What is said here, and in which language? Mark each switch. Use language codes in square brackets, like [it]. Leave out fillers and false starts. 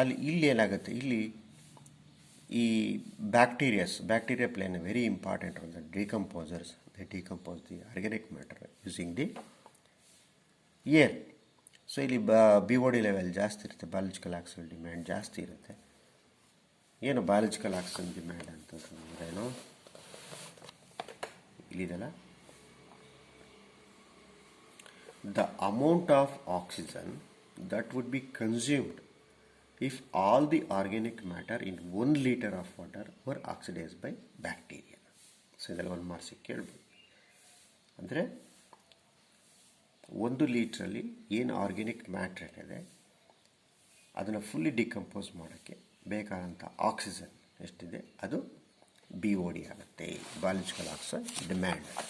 [kn] ಇಲ್ಲಿ ಏನಾಗುತ್ತೆ, ಇಲ್ಲಿ ಈ [en] Bacteria playing a very important role. The decomposers they decompose the organic matter using the air. [kn] So ಇಲ್ಲಿ BOD level ಜಾಸ್ತಿ ಇರುತ್ತೆ, ಬಯಾಲಜಿಕಲ್ ಆಕ್ಸಿಜನ್ ಡಿಮ್ಯಾಂಡ್ ಜಾಸ್ತಿ ಇರುತ್ತೆ. ಏನು ಬಯಾಲಜಿಕಲ್ ಆಕ್ಸಿಜನ್ ಡಿಮ್ಯಾಂಡ್ ಅಂತಂದ್ರೇನು, ಇಲ್ಲಿದೆಲ್ಲ [en] the amount of oxygen that would be consumed if all the organic matter in 1 liter of water were oxidized by bacteria. [kn] So ಇದೆಲ್ಲ 1 ಮಾರ್ಕ್ಸಿಗೆ ಕೇಳ್ಬೋದು. ಅಂದರೆ 1 ಲೀಟ್ರಲ್ಲಿ ಏನು ಆರ್ಗ್ಯಾನಿಕ್ ಮ್ಯಾಟ್ರ್ ಇದೆ ಅದನ್ನು ಫುಲ್ಲಿ ಡಿಕಂಪೋಸ್ ಮಾಡೋಕ್ಕೆ ಬೇಕಾದಂಥ ಆಕ್ಸಿಜನ್ ಎಷ್ಟಿದೆ ಅದು BOD ಆಗುತ್ತೆ, ಬಯಾಲಜಿಕಲ್ ಆಕ್ಸಿಜನ್ ಡಿಮ್ಯಾಂಡ್.